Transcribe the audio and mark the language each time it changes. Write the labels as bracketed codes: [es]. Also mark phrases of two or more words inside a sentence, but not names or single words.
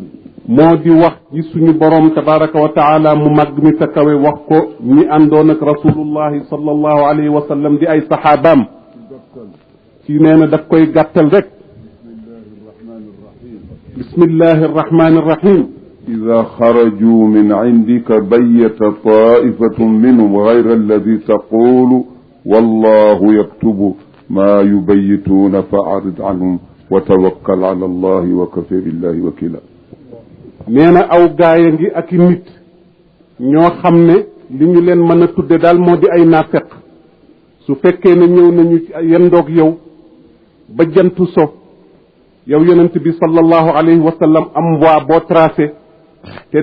[wo] moo di wax ci suñu borom [ar] تبارك وتعالى [wo] mu màgg mi ta kawe wax ko ñi àndoon ak [ar] رسول الله صلى الله عليه وسلم [wo] di ay saxaabaam ci nee na daf koy gàttal rek [ar] بسم الله الرحمن الرحيم إذا خرجوا من عندك بيت طائفة منهم غير الذي تقول والله يكتب ما يبيتون فأعرض عنهم وتوكل على الله وكفى بالله وكيلا [wo] neena aw gaaya ngi ak nit ñoo xam ne li ñu leen mën a tudde daal moo di ay naafeq su fekkee ne ñëw nañu ci yendoog yow ba jantu so yow yonent bi [ar] صلى الله عليه وسلم [wo] am voie boo tracé te